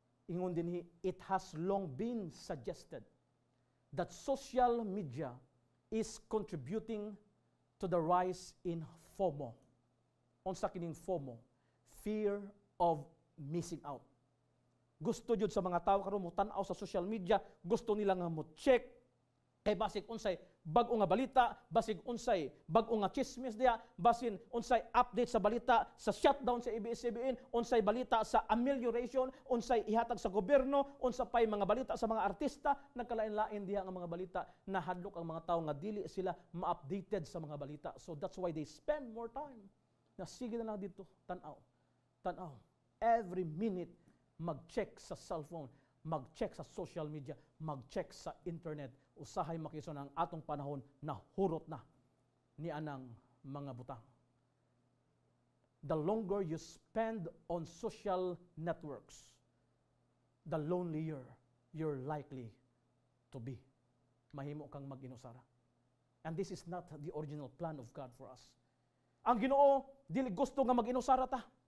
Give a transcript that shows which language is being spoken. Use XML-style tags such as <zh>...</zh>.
<en>Ingon din, it has long been suggested that social media is contributing to the rise in FOMO.</en> <ceb>Unsa kining FOMO?</ceb> <en>Fear of missing out.</en> <ceb>Gusto jud sa mga tao karon mo tan-aw sa social media, gusto nila nga mo check kay basig unsay bag-o nga balita, basig unsay bag-o nga chismis diha, basin unsay update sa balita sa shutdown sa ABS-CBN, unsay balita sa amelioration, unsay ihatag sa gobyerno, unsa pay mga balita sa mga artista, nagkalain-lain diha nga mga balita, nahadlok ang mga tao nga dili sila ma-updated sa mga balita.</ceb> <en>So that's why they spend more time.</en> <ceb>Sige na lang dito, tan-aw.</ceb> <en>Every minute</en> <ceb>mag-check sa cellphone, mag-check sa social media, mag-check sa internet, usahay makison ang atong panahon na hurot na ni anang mga butang.</ceb> <en>The longer you spend on social networks, the lonelier you're likely to be.</en> <ceb>Mahimo kang mag-inusara.</ceb> <en>And this is not the original plan of God for us.</en> <ceb>Ang Ginoo dili gusto nga mag-inusara ta.</ceb>